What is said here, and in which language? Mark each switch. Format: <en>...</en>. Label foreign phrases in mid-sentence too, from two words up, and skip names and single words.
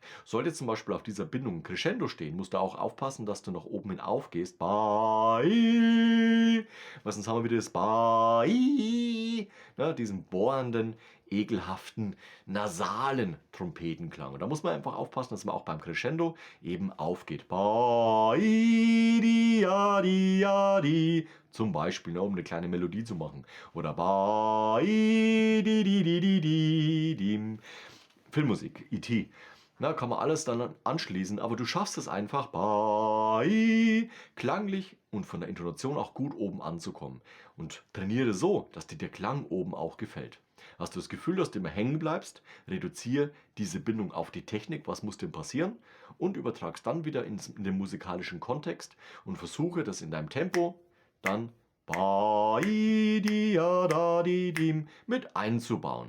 <de>Sollte zum Beispiel auf dieser Bindung ein Crescendo stehen, musst du auch aufpassen, dass du nach oben hin aufgehst. Bai, weil sonst haben wir wieder das Bai, ne, diesen bohrenden, ekelhaften, nasalen Trompetenklang. Und da muss man einfach aufpassen, dass man auch beim Crescendo eben aufgeht. Bai, di, ja, di, ja, di. Zum Beispiel, ne, um eine kleine Melodie zu machen. Oder Bai, di, di, di, di, di, dim. Filmmusik, E.T. Na, kann man alles dann anschließen, aber du schaffst es einfach, bei klanglich und von der Intonation auch gut oben anzukommen. Und trainiere so, dass dir der Klang oben auch gefällt. Hast du das Gefühl, dass du immer hängen bleibst, reduziere diese Bindung auf die Technik, was muss denn passieren, und übertragst dann wieder in den musikalischen Kontext und versuche das in deinem Tempo dann mit einzubauen.</de>